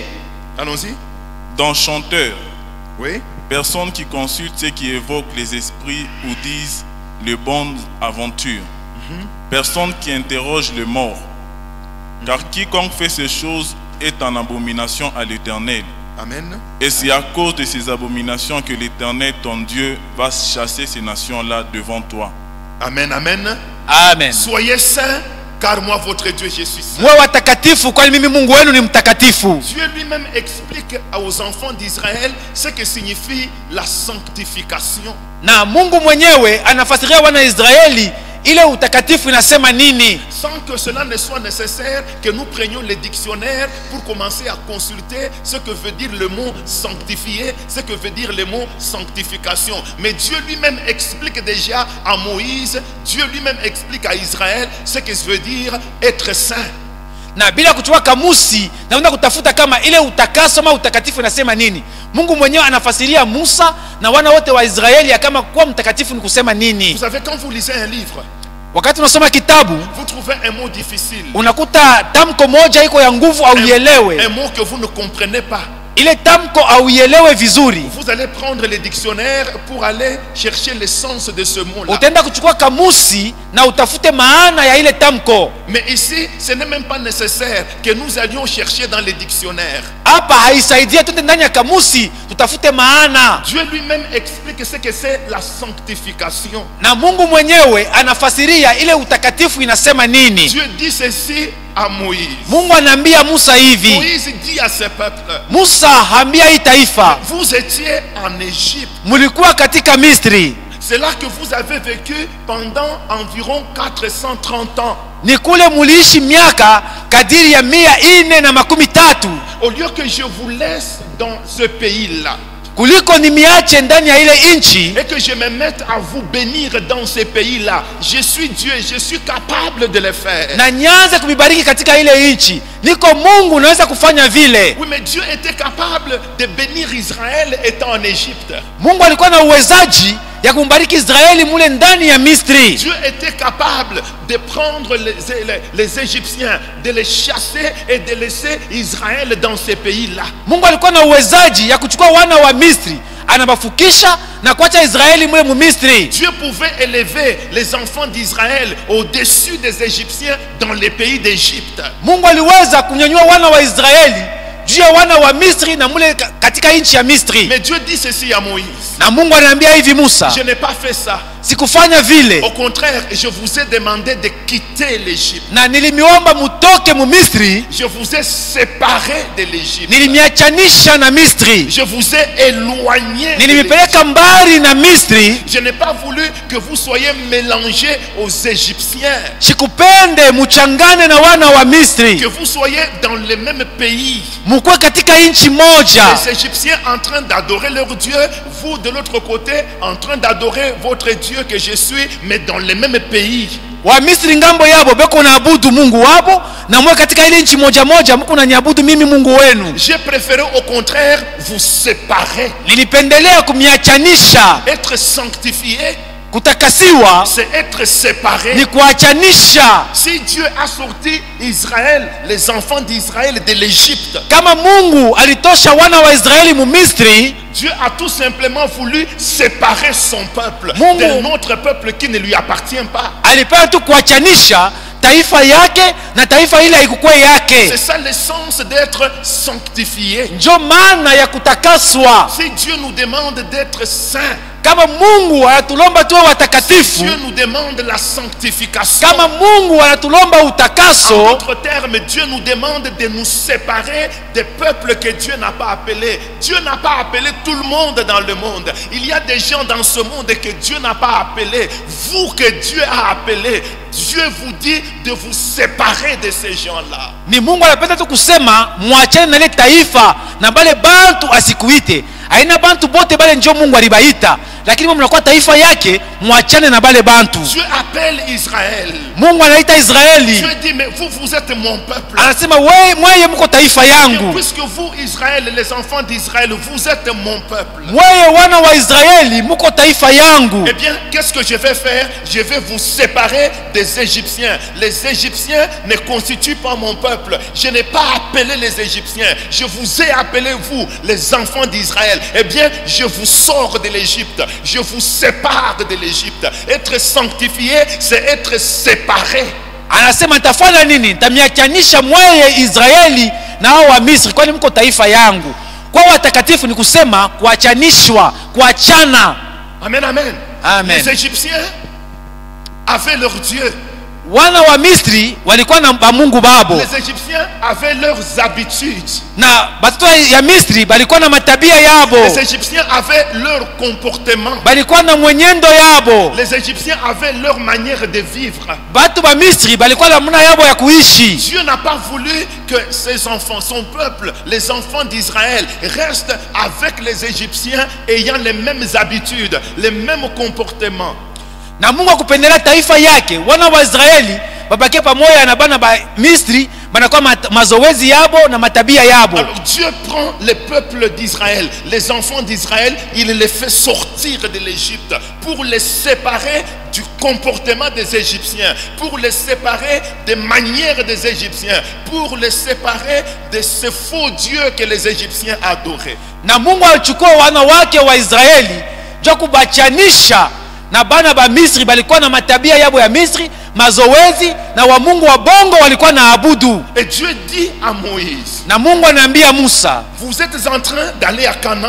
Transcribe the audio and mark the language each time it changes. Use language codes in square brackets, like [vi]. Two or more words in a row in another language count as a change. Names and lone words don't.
[fr] Allons-y. D'enchanteurs. Oui. Personne qui consulte ceux qui évoquent les esprits ou disent les bonnes aventures. Personne qui interroge les morts. Car quiconque fait ces choses est en abomination à l'Éternel. Amen. Et c'est à cause de ces abominations que l'Éternel, ton Dieu, va chasser ces nations-là devant toi. Amen, amen. Amen. Soyez saints, car moi, votre Dieu, je suis saint. [sw] Mwe watakatifu kwani mimi Mungu wenu ni mtakatifu. [fr] Dieu lui-même explique aux enfants d'Israël ce que signifie la sanctification. [sw] Na Mungu mwenyewe anafasiria wana Israeli ile utakatifu inasema nini. [fr] Sans que cela ne soit nécessaire que nous prenions les dictionnaires pour commencer à consulter ce que veut dire le mot sanctifier, ce que veut dire le mot sanctification. Mais Dieu lui-même explique déjà à Moïse, Dieu lui-même explique à Israël ce que veut dire être saint. [sw] Na bila kuchukua kamusi na unaenda kutafuta kama ile utakaso ama utakatifu inasema nini. Mungu mwenyewe anafasiria Musa na wana wote wa Israeli ya kama kuwa mtakatifu ni kusema nini. [fr] Vous savez, quand vous lisez un livre, [sw] wakati unasoma kitabu [fr] vous trouvez un mot difficile, [sw] unakuta tamko moja iko ya nguvu au ielewe, [fr] un mot que vous ne comprenez pas. [sw] ile tamko au ielewe vizuri, [fr] vous allez prendre les dictionnaires pour aller chercher le sens de ce mot-là. [sw] Utaenda kuchukua kamusi na utafute maana ya ile tamko. [fr] Mais ici, ce n'est même pas nécessaire que nous allions chercher dans les dictionnaires. [sw] Hapa haisaidia tuende ndani ya kamusi tutafute maana. [fr] Dieu lui-même explique ce que c'est la sanctification. [sw] Na Mungu mwenyewe anafasiria ile utakatifu inasema nini. [fr] Dieu dit ceci à Moïse. [sw] Mungu anaambia Musa hivi. [fr] Moïse dit à ce peuple. [sw] Musa hambia hii taifa. [fr] Vous étiez en Égypte. [sw] Mulikuwa katika Misri. [fr] C'est là que vous avez vécu pendant environ 430 ans. [sw] Ni kule muliishi miaka kadiri ya 430. [fr] Au lieu que je vous laisse dans ce pays-là, [sw] kuliko nimiache ndani ya ile inchi, [fr] et que je me mette à vous bénir dans ces pays-là, je suis Dieu, je suis capable de le faire. [sw] Na nianze kumibariki katika ile inchi, niko Mungu naweza kufanya vile. [fr] Oui, mais Dieu était capable de bénir Israël étant en Égypte. [sw] Mungu alikuwa na uwezaji ya kumbariki Israeli mule ndani ya Misri. [fr] Dieu était capable de prendre les Égyptiens, de les chasser et de laisser Israël dans ces pays-là. [sw] Mungu alikuwa na uwezaji ya kuchukua wana wa Misri, anabafukisha na kuacha Israeli mule mu Misri. [fr] Dieu pouvait élever les enfants d'Israël au-dessus des Égyptiens dans les pays d'Égypte. [sw] Mungu aliweza kunyanyua wana wa Israeli juu ya wana wa Misri na mule katika nchi ya Misri. [fr] Mais Dieu dit ceci à Moïse. [sw] Na Mungu anaambia hivi Musa, [fr] je n'ai pas fait ça. [sw] Sikufanya vile. [fr] Au contraire, je vous ai demandé de quitter l'Égypte. [sw] Na nilimiomba mutoke mu Misri. [fr] Je vous ai séparé de l'Égypte. [sw] Nilimiachanisha na Misri. [fr] Je vous ai éloigné. [sw] Nilimipeleka mbali na Misri. [fr] Je n'ai pas voulu que vous soyez mélangés aux Égyptiens. [sw] Sikupende muchangane na wana wa Misri. [fr] Que vous soyez dans le même pays. [sw] Mukwe katika nchi moja. [fr] Les Égyptiens en train d'adorer leur Dieu, vous de l'autre côté en train d'adorer votre Dieu que je suis, mais dans le même pays. [sw] Wa Misri ngambo yabo beko naabudu Mungu wabo na mwe katika ile nchi moja moja mko naniabudu mimi Mungu wenu. [fr] J'ai préféré au contraire vous séparer. [sw] Nilipendelea kumiachanisha. [fr] Être sanctifié. [sw] Kutakasiwa [fr] c'est être séparé. [sw] ni kuachanisha. [fr] Si Dieu a sorti Israël, les enfants d'Israël de l'Égypte, [sw] Kama Mungu alitosha wana wa Israeli mu Misri, [fr] Dieu a tout simplement voulu séparer son peuple [sw] Mungu [fr] d'un autre peuple qui ne lui appartient pas. [sw] alipenda tu kuachanisha taifa yake na taifa ile haikukuwa yake. [fr] C'est ça l'essence d'être sanctifié. [sw] Ndio maana ya kutakaswa. [fr] Si Dieu nous demande d'être saints, [sw] Kama Mungu anatulomba tuwe watakatifu, [fr] Dieu nous demande la sanctification. [sw] kama Mungu anatulomba [fr] En [sw] utakaso, [fr] d'autres termes, Dieu nous demande de nous séparer des peuples que Dieu n'a pas appelés. Dieu n'a pas appelé tout le monde dans le monde. Il y a des gens dans ce monde que Dieu n'a pas appelés. Vous que Dieu a appelés, Dieu vous dit de vous séparer de ces gens-là. [sw] ni Mungu anapenda tu kusema muachane na ile taifa na bale bantu asikuite. Haina bantu bote bale njo Mungu alibaita, lakini mnakuwa taifa yake, muachane na bale bantu. [fr] Dieu appelle Israël. [sw] Mungu anaita Israeli, [fr] Dieu dit, mais vous êtes mon peuple. [sw] anasema wewe mweye mko taifa [fr] Et [sw] yangu, [fr] puisque vous, Israël, les enfants d'Israël, vous êtes mon peuple. [sw] mweye wana wa Israeli mko taifa yangu. [fr] Eh bien, qu'est-ce que je vais faire? Je vais vous séparer des Égyptiens. Les Égyptiens ne constituent pas mon peuple. Je n'ai pas appelé les Égyptiens. Je vous ai appelé, vous, les enfants d'Israël. Eh bien, je vous sors de l'Égypte. Je vous sépare de l'Égypte. Être sanctifié, c'est être séparé. [sw] Anasema nitafanya nini? Nitamiachanisha mweye Israeli na hao wa Misri, kwani mko taifa yangu. Kwa watakatifu ni kusema kuachanishwa, kuachana. Amen, amen. Amen. [fr] Les Égyptiens avaient leur Dieu. [sw] Wana wa Misri walikuwa na Mungu babo, [fr] Les Égyptiens avaient leurs habitudes. [sw] na batoto ya Misri balikuwa na matabia yabo, [fr] Les Égyptiens avaient leur comportement. [sw] balikuwa na mwenyendo yabo. [fr] Les Égyptiens avaient leur manière de vivre. [sw] Batu ba Misri balikuwa na namna yabo ya kuishi. [fr] Dieu n'a pas voulu que ses enfants, son peuple, les enfants d'Israël restent avec les Égyptiens ayant les mêmes habitudes, les mêmes comportements. [sw] Na Mungu akupendelea taifa yake, wana wa Israeli babake pamoja na bana ba Misri banakuwa mazoezi yabo na matabia yabo. [fr] Alors Dieu prend le peuple d'Israël, les enfants d'Israël, il les fait sortir de l'Égypte pour les séparer du comportement des Égyptiens, pour les séparer des manières des Égyptiens, pour les séparer de ces faux dieux que les Égyptiens adoraient. [sw] Na Mungu alichukua wana wake wa Israeli ndio kubachanisha na bana ba Misri, balikuwa na matabia yabo ya Misri, mazoezi, na wa Mungu wa bongo walikuwa na abudu. [fr] Et Dieu dit à Moïse, [sw] Na Mungu anaambia Musa, [fr] vous êtes en train d'aller à Canaan.